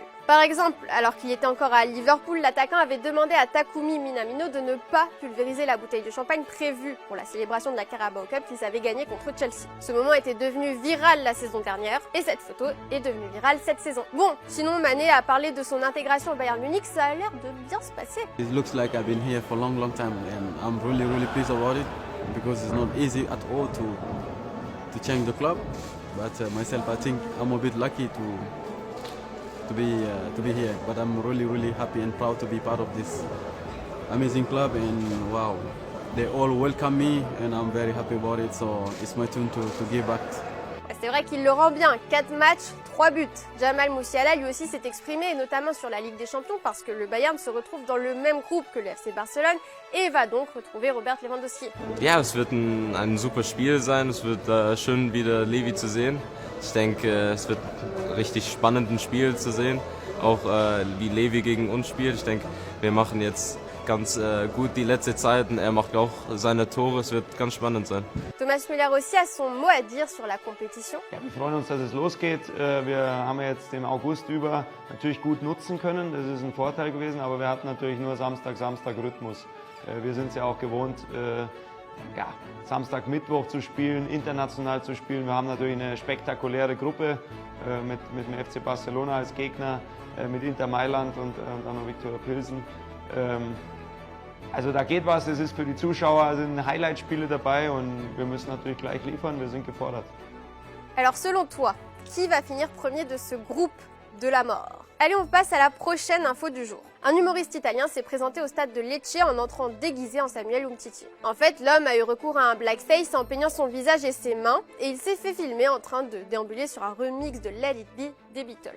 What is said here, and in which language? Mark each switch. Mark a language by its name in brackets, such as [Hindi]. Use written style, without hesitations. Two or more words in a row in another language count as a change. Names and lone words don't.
[French] Par exemple, alors qu'il était encore à Liverpool, l'attaquant avait demandé à Takumi Minamino de ne pas pulvériser la bouteille de champagne prévue pour la célébration de la Carabao Cup qu'ils avaient gagnée contre Chelsea. Ce moment était devenu viral la saison dernière et cette photo est devenue virale cette saison. Bon, sinon Mané a parlé de son intégration au Bayern Munich, ça a l'air de bien se passer. [English] It looks like I've been here for a long time and I'm really pleased about it because it's not easy at all to change the club. But myself, I think I'm a bit lucky to be here. But I'm really happy and proud to be part of this amazing club, and wow, they all welcome me and I'm very happy about it, so it's my turn to give back. [French] C'est vrai qu'il le rend bien, 4 matchs, 3 buts. Jamal Musiala lui aussi s'est exprimé, et notamment sur la Ligue des Champions, parce que le Bayern se retrouve dans le même groupe que le FC Barcelone et va donc retrouver Robert Lewandowski. [German] Ja, es wird ein super Spiel sein, es wird schön wieder Levi zu sehen. Ich denke, es wird richtig spannend ein Spiel zu sehen, auch wie Levi gegen uns spielt. Ich denke, wir machen jetzt ganz gut die letzte Zeit und er macht auch seine Tore, es wird ganz spannend sein. [French] Thomas Müller aussi a son mot à dire sur la compétition. [German] Ja, wir freuen uns, dass es losgeht. Wir haben jetzt den August über natürlich gut nutzen können, das ist ein Vorteil gewesen, aber wir hatten natürlich nur Samstag-Rhythmus. Wir sind es ja auch gewohnt, ja, Samstag, Mittwoch zu spielen, international zu spielen. Wir haben natürlich eine spektakuläre Gruppe mit dem FC Barcelona als Gegner, mit Inter Mailand und dann noch Viktoria Pilsen. Also da geht was, es ist für die Zuschauer, sind Highlight-Spiele dabei und wir müssen natürlich gleich liefern, wir sind gefordert. [French] Alors selon toi, qui va finir premier de ce groupe de la mort? Allez, on passe à la prochaine info du jour. Un humoriste italien s'est présenté au stade de Lecce en entrant déguisé en Samuel Umtiti. En fait, l'homme a eu recours à un blackface en peignant son visage et ses mains, et il s'est fait filmer en train de déambuler sur un remix de Let It Be des Beatles.